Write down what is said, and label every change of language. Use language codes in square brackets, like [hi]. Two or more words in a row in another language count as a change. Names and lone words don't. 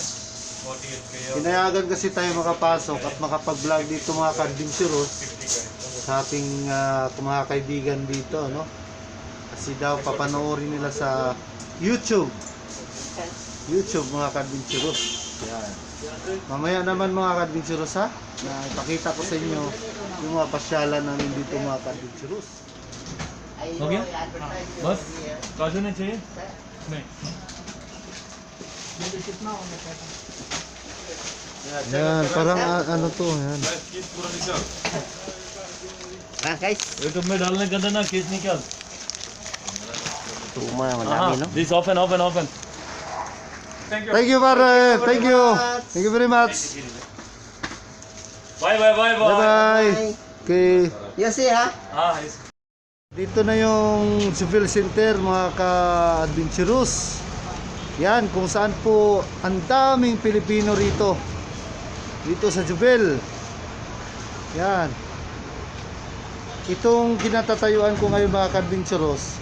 [tl] Pinayagan kasi tayo makapasok at makapag-vlog dito mga kadventurous sa ating mga kaibigan dito, no? Kasi daw papanoorin nila sa YouTube mga kadventurous. Yan. Mamaya naman mga kadventurous ha, na ipakita ko sa inyo yung mga pasyalan namin dito mga kadventurous. [hi] हो गया बस काजू नहीं चाहिए नहीं [tl] Yan, parang ano to, yan. [hi] पूरा निकाल [tl] Ah, guys. [hi] यूट्यूब में डालने का था ना केस निकाल [tl] Tuma, madami, no? दिस ऑफ एंड [en] Thank you pare, thank you very much. बाय Bye bye. Okay. Yes, [tl] ha? [hi] हाँ [tl] Dito na yung Jubel Center mga ka-adventurous. Yan, kung saan po ang daming Pilipino rito. Dito sa Jubel. Yan. Itong kinatatayuan ko ngayon mga ka-adventurous.